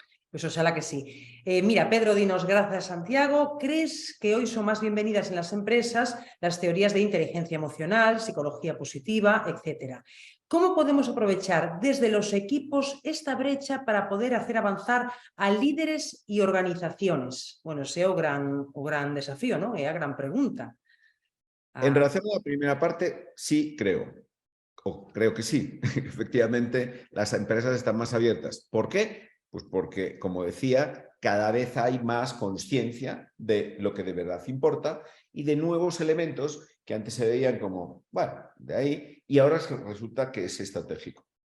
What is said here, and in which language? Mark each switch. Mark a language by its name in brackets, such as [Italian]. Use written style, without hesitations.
[Spanish] Pues ojalá que sí. Mira, Pedro, dinos, gracias Santiago. ¿Crees que hoy son más bienvenidas en las empresas las teorías de inteligencia emocional, psicología positiva, etcétera? ¿Cómo podemos aprovechar desde los equipos esta brecha para poder hacer avanzar a líderes y organizaciones? [Galician] Bueno, ese é o gran desafío, ¿no? É a gran pregunta. [Spanish] En relación a la primera parte, sí creo. O creo que sí. Efectivamente, las empresas están más abiertas. ¿Por qué? Pues porque, como decía, cada vez hay más conciencia de lo que de verdad importa y de nuevos elementos que antes se veían como, bueno, de ahí, y ahora resulta que es estratégico.